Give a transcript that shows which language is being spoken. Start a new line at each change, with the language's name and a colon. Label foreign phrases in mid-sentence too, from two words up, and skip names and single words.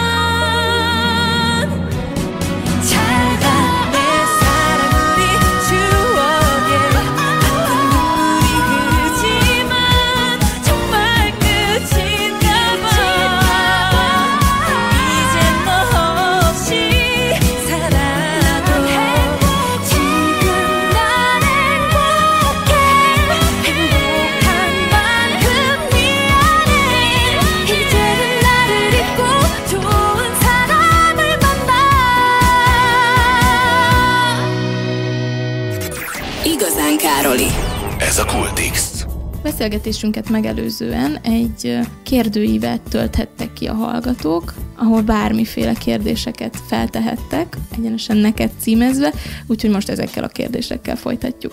Korean: 잘가 내 사랑 우리 추억에 아픈 눈물이 흐르지만 정말 끝인가 봐 이젠 너 없이 살아도 지금 난 행복해 행복한 만큼 미안해 이제는 나를 잊고 좋은 사람을 만나
Hungarian: Igazán Károli. Ez a Kultix. Beszélgetésünket megelőzően egy kérdőívet tölthettek ki a hallgatók, ahol bármiféle kérdéseket feltehettek, egyenesen neked címezve, úgyhogy most ezekkel a kérdésekkel folytatjuk.